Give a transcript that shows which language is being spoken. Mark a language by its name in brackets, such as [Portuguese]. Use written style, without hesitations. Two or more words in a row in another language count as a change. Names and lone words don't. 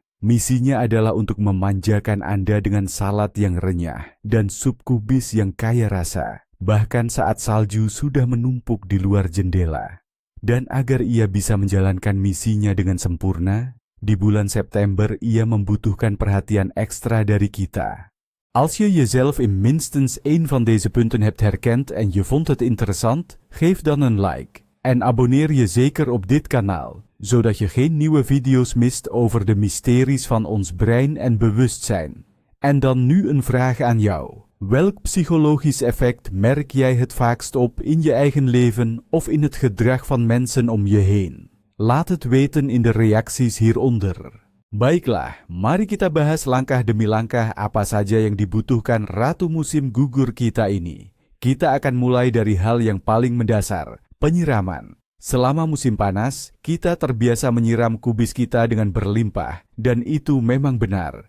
[Indonesian] Misinya adalah untuk memanjakan Anda dengan salad yang renyah dan sup kubis yang kaya rasa, bahkan saat salju sudah menumpuk di luar jendela. Dan agar ia bisa menjalankan misinya dengan sempurna, di bulan September ia membutuhkan perhatian ekstra dari kita. [Dutch] Als je jezelf in minstens één van deze punten hebt herkend en je vond het interessant, geef dan een like. En abonneer je zeker op dit kanaal, zodat je geen nieuwe video's mist over de mysteries van ons brein en bewustzijn. En dan nu een vraag aan jou. Welk psychologisch effect merk jij het vaakst op in je eigen leven of in het gedrag van mensen om je heen? Laat het weten in de reacties hieronder. [Indonesian] Baiklah, mari kita bahas langkah demi langkah apa saja yang dibutuhkan ratu musim gugur kita ini. Kita akan mulai dari hal yang paling mendasar, penyiraman. Selama musim panas, kita terbiasa menyiram kubis kita dengan berlimpah, dan itu memang benar.